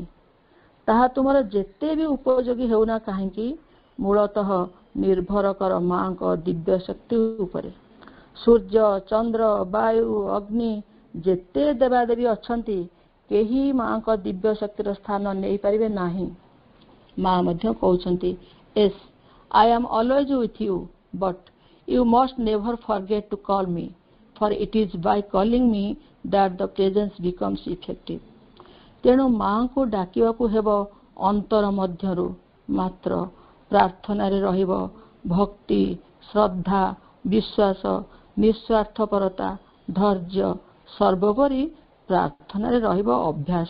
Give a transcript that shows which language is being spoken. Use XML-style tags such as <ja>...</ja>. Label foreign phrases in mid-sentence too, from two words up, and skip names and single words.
<or>ତାହା ତୁମର ଯେତେ ବି ଉପଯୋଗୀ ହେଉନା କାହିଁକି, ମୂଳତଃ ନିର୍ଭର କର ମାଙ୍କ ଦିବ୍ୟ ଶକ୍ତି ଉପରେ। ସୂର୍ଯ୍ୟ, ଚନ୍ଦ୍ର, ବାୟୁ, ଅଗ୍ନି ଯେତେ ଦେବାଦେବୀ ଅଛନ୍ତି, କେହି ମାଙ୍କ ଦିବ୍ୟ ଶକ୍ତିର ସ୍ଥାନ ନେଇପାରିବେ ନାହିଁ। ମା ମଧ୍ୟ କହୁଛନ୍ତି,</or> <en>yes, I am always with you, but you must never forget to call me, for it is by calling me that the presence becomes effective.</en> <or>ତେଣୁ ମାଙ୍କୁ ଡାକିବାକୁ ହେବ ଅନ୍ତର ମଧ୍ୟରୁ। ମାତ୍ର ପ୍ରାର୍ଥନାରେ ରହିବ ଭକ୍ତି, ଶ୍ରଦ୍ଧା, ବିଶ୍ୱାସ, ନିଃସ୍ୱାର୍ଥପରତା, ଧୈର୍ଯ୍ୟ, ସର୍ବୋପରି ପ୍ରାର୍ଥନାରେ ରହିବ ଅଭ୍ୟାସ।</or>